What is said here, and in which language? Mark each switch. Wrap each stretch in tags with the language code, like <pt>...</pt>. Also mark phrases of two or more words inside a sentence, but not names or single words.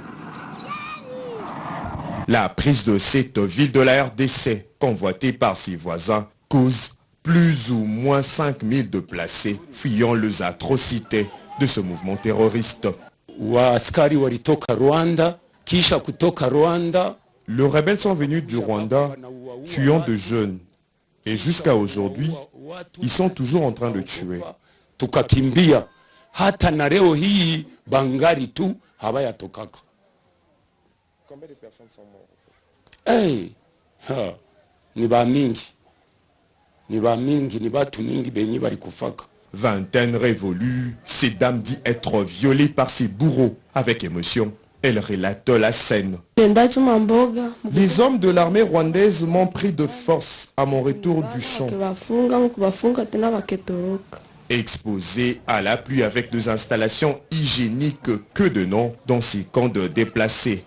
<fr>La prise de cette ville de la RDC, convoitée par ses voisins, cause plus ou moins 5000 déplacés fuyant les atrocités de ce mouvement terroriste. Les rebelles sont venus du Rwanda, tuant de jeunes. Et jusqu'à aujourd'hui, ils sont toujours en train de tuer.</fr> <sw>Tukakimbia hata na leo hii bangali tu habayatokaka.</sw> <fr>Combien de personnes sont mortes?</fr> <sw>Hey, ni ba mingi ni batu mingi benyi bari kufaka.</sw> <fr>Vingtaine révolue, cette dame dit être violée par ses bourreaux. Avec émotion, elle relate la scène. Les hommes de l'armée rwandaise m'ont pris de force à mon retour du champ. Exposés à la pluie avec des installations hygiéniques que de nom dans ces camps de déplacés.</fr>